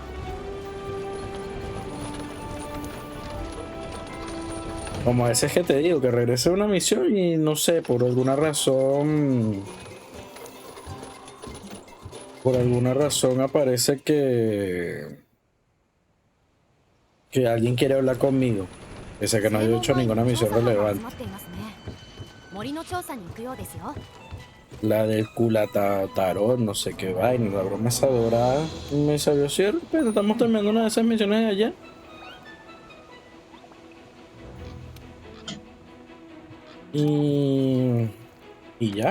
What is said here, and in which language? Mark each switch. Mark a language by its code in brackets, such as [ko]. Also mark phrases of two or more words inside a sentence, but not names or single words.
[es] Como a veces que te digo, que regresé a una misión y no sé, por alguna razón aparece que alguien quiere hablar conmigo. Pese a que no [ja] 正 [es] haya [ja] 門 [es] hecho [ja] 前に [es] ninguna [ja] 調 [es] misión [ja] 査班が集 [es] relevante. [ja] まっていますね。森の調査に行くようですよ。 [es] La del Tarot, no sé qué vaina, la broma esa dorada. Me salió cierto, pero estamos terminando una de esas misiones de allá. Y, y ya.